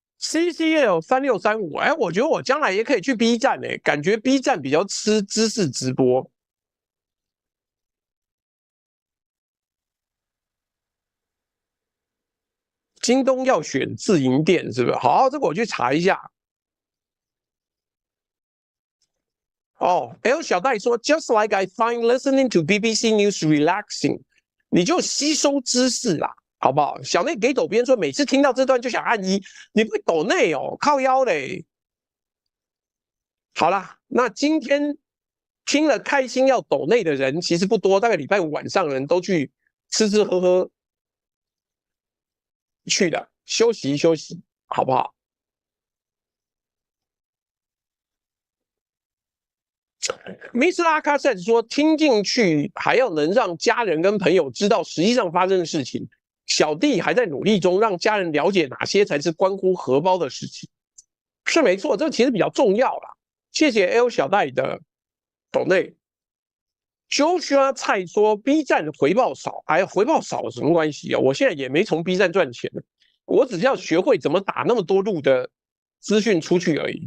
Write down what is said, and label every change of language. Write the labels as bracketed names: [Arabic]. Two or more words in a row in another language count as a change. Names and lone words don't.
[Chinese] CCL3635，哎，我覺得我將來也可以去 B 站哎，感覺 B 站比較吃知識直播。京東要選自營店是不是？好，這個我去查一下。哦 ，L 小戴說 ， [English] Just like I find listening to BBC News relaxing， [Chinese] 你就吸收知識啦，好不好？小內給抖編說，每次聽到這段就想按一，你不會抖內哦，靠腰嘞。好啦，那今天聽了開心要抖內的人其實不多，大概禮拜五晚上的人都去吃吃喝喝去的，休息休息，好不好？Mr. 阿卡塞说，聽進去還要能讓家人跟朋友知道實際上發生的事情。小弟還在努力中，讓家人了解哪些才是關乎荷包的事情。是沒錯，這其實比較重要啦。謝謝 L 小戴的抖內。Joshua 蔡說 ，B 站回報少，哎，回報少有什麼關係啊？我現在也沒從 B 站賺錢，我只是要學會怎麼打那麼多路的資訊出去而已。